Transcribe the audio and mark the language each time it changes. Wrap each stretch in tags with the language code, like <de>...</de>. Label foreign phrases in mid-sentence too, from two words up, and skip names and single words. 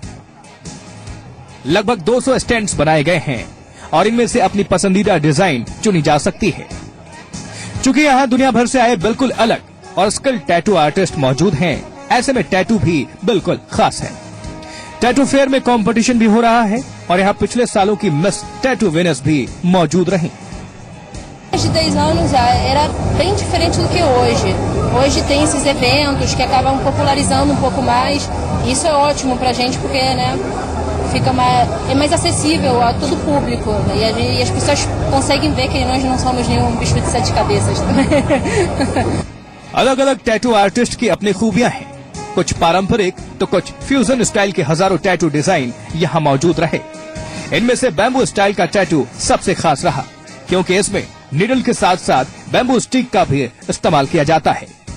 <hi>लगभग 200 स्टैंड्स बनाए गए हैं और इनमें से अपनी पसंदीदा डिजाइन चुनी जा सकती है। चूंकि यहाँ दुनिया भर से आए बिल्कुल अलग और</hi> <en>skilled tattoo artist</en> <hi>मौजूद हैं, ऐसे में टैटू भी बिल्कुल खास है।</hi> <en>tattoo fair</en> <hi>में कंपटीशन भी हो रहा है और यहाँ पिछले सालों की</hi> <en>Miss Tattoo winners</en> <hi>भी मौजूद रही।</hi> <pt>De 10 anos era bem diferente do que hoje. Hoje tem esses eventos que acabam popularizando um pouco mais. Isso é ótimo pra gente porque, né, é mais acessível a todo público, né? E as pessoas conseguem ver que nós não somos nenhum bicho de 7 cabeças também.</pt> <hi>अलग अलग</hi> <en>tattoo artist</en> <hi>की अपनी खूबियां हैं। कुछ पारंपरिक तो कुछ</hi> <en>fusion style</en> <hi>के हजारों</hi> <en>tattoo design</en> <hi>यहाँ मौजूद रहे। इनमें से</hi> <en>bamboo style</en> <hi>का टैटू सबसे खास रहा, क्योंकि इसमें निडल के साथ साथ</hi> <en>bamboo stick</en> <hi>का भी इस्तेमाल किया जाता है।</hi>